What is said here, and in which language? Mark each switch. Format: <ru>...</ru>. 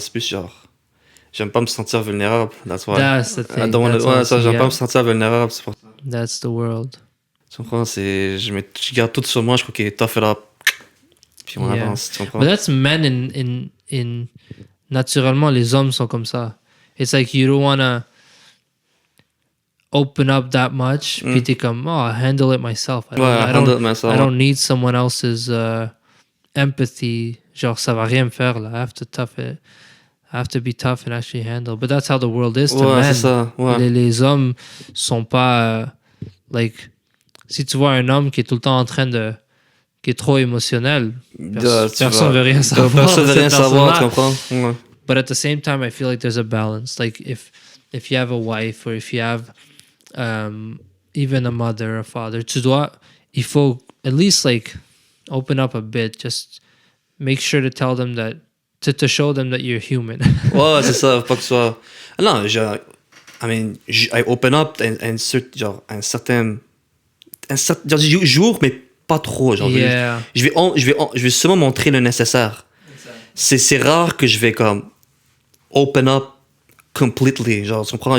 <fr>C'est plus genre, j'aime pas me sentir vulnérable.</fr> <en>That's why. That's the thing.</en> <fr>Ouais, ça, j'aime pas me sentir vulnérable. C'est pour ça.</fr> <en>That's the world.</en> <fr>Tu comprends? Je garde tout sur moi. Je crois qu'il est</fr> <en>tough it up.</en> <fr>Puis on avance. Tu comprends?</fr> <en>But that's men in</en> <fr>naturellement, les hommes sont comme ça.</fr> <en>It's like you don't wanna open up that much.</en> <fr>Puis t'es comme,</fr> <en>oh, I'll handle it myself. I don't need someone else's empathy.</en> <fr>Genre, ça va rien me faire là.</fr> <en>I have to be tough and actually handle. But that's how the world is to men.</en> <fr>C'est ça. Ouais. Les hommes sont pas like, si tu vois un homme qui est tout le temps en train de, qui est trop émotionnel, personne veut rien savoir. Personne veut rien savoir, tu comprends? Ouais.</fr> <en>But at the same time, I feel like there's a balance. Like if you have a wife or if you have even a mother, a father,</en> <fr>il faut</fr> <en>at least like open up a bit. Just make sure to tell them that, to show them that you're human.</en> <fr>Ouais, c'est ça, pas que ce soit... Non,</fr> <en>I open up</en> <fr>un certain jour, mais pas trop. Genre,</fr> <en>Yeah.</en> <fr>je vais seulement montrer le nécessaire. C'est rare que je vais comme</fr> <en>open up completely.</en> <fr>Genre, tu comprends?</fr>